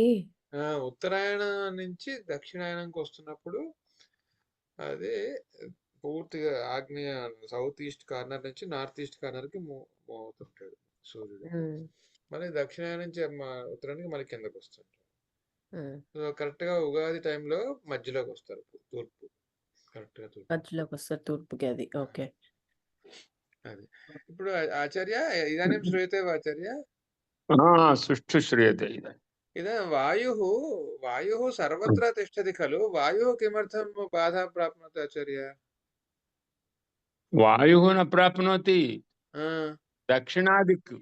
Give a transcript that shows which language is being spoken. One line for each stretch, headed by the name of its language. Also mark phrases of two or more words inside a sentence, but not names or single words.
Telugu: ఉత్తరాయణం నుంచి దక్షిణాయనంకి వస్తున్నప్పుడు అదే పూర్తిగా ఆగ్నేయ
English: south east corner
Telugu: నుంచి
English: north east corner
Telugu: కి మూవ్ అవుతుంటాడు సూర్యుడు. మళ్ళీ దక్షిణాయనం నుంచి ఉత్తరానికి మళ్ళీ కిందకు వస్తుంటాడు. సో కరెక్ట్ గా ఉగాది టైంలో మధ్యలోకి వస్తారు, తూర్పు. కరెక్ట్ గా తూర్పు మధ్యలోకి వస్తారు తూర్పుకి. అది ఓకే. అది ఇప్పుడు ఆచార్య
Sanskrit: ఇదాनीं श्रूयते वा आचार्य? सुष्ठु श्रूयते। इदानीं वायुः सर्वत्र तिष्ठति खलु, वायुः किमर्थं बाधां प्राप्नोति आचार्य? वायुः न प्राप्नोति, दक्षिणादिक्